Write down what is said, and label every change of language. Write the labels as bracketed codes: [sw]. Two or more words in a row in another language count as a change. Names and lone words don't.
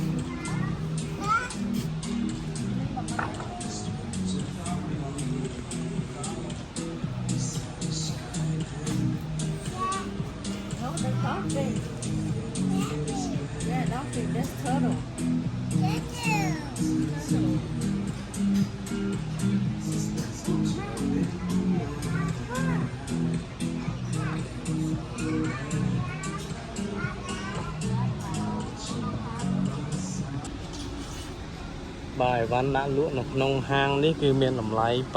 [en] no that's dolphin yeah dolphin that's turtle turtle [km] បាទអីវ៉ាន់ដាក់លក់នៅក្នុងហាងនេះគឺមានតម្លៃ